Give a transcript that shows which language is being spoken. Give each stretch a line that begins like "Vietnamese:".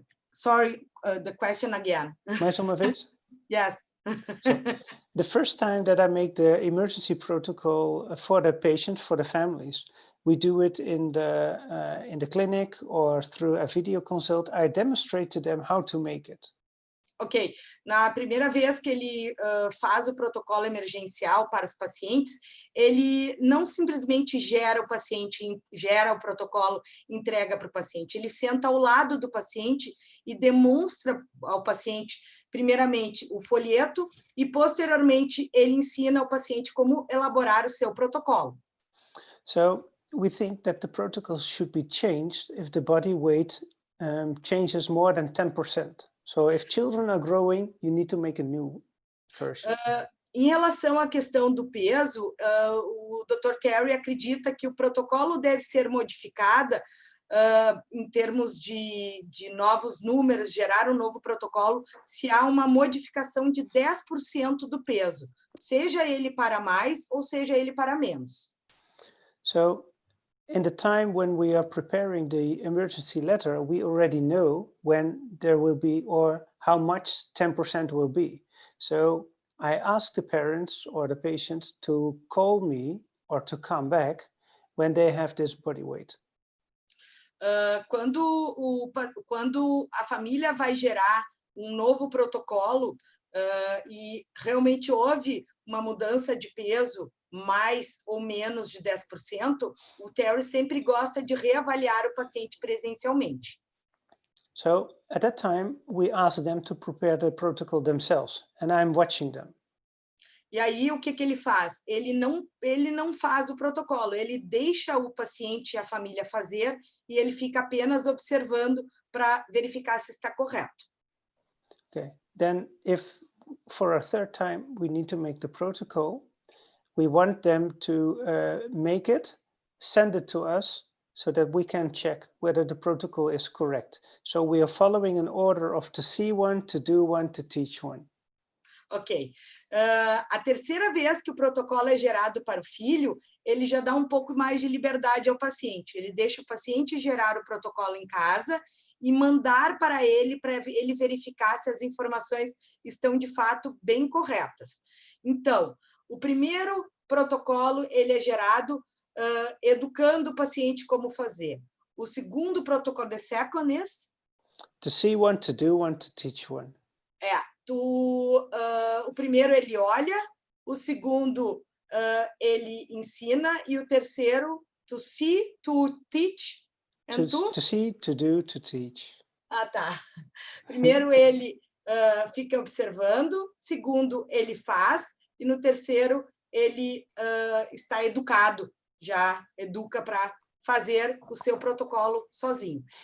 English: Sorry, the question again.
Portuguese: Mais uma vez?
English: Yes. So, the first time that I make the emergency protocol for the patient, for the families, we do it in the clinic or through a video consult. I demonstrate to them how to make it.
Portuguese: Ok, na primeira vez que ele faz o protocolo emergencial para os pacientes, ele não simplesmente gera o protocolo, entrega para o paciente, ele senta ao lado do paciente e demonstra ao paciente, primeiramente, o folheto e, posteriormente, ele ensina ao paciente como elaborar o seu protocolo.
English: So we think that the protocol should be changed if the body weight changes more than 10%. So if children are growing, you need to make a new version.
Portuguese: Em relação à questão do peso, o Dr. Terry acredita que o protocolo deve ser modificado em termos de novos números, gerar um novo protocolo, se há uma modificação de 10% do peso, seja ele para mais ou seja ele para menos.
English: So in the time when we are preparing the emergency letter, we already know when there will be or how much 10% will be. So I ask the parents or the patients to call me or to come back when they have this body weight.
Portuguese: Quando a família vai gerar um novo protocolo e realmente houve uma mudança de peso mais ou menos de 10%, o Terry sempre gosta de reavaliar o paciente presencialmente.
English: So at that time, we ask them to prepare the protocol themselves, and I'm watching them.
Portuguese: E aí, o que ele faz? Ele não faz o protocolo, ele deixa o paciente e a família fazer e ele fica apenas observando para verificar se está correto.
English: Okay, then if for a third time we need to make the protocol, we want them to make it, send it to us, so that we can check whether the protocol is correct. So we are following an order of to see one, to do one, to teach one. Ok.
Portuguese: A terceira vez que o protocolo é gerado para o filho, ele já dá um pouco mais de liberdade ao paciente. Ele deixa o paciente gerar o protocolo em casa e mandar para ele verificar se as informações estão de fato bem corretas. Então, o primeiro protocolo ele é gerado educando o paciente como fazer. O segundo protocolo,
English: the second is? To see one, to do one, to teach one.
Portuguese: O primeiro ele olha, o segundo ele ensina e o terceiro
English: to see, to teach. To see, to do, to teach.
Portuguese: Ah, tá. Primeiro ele fica observando, segundo ele faz e no terceiro ele está educado, já educa para fazer o seu protocolo sozinho.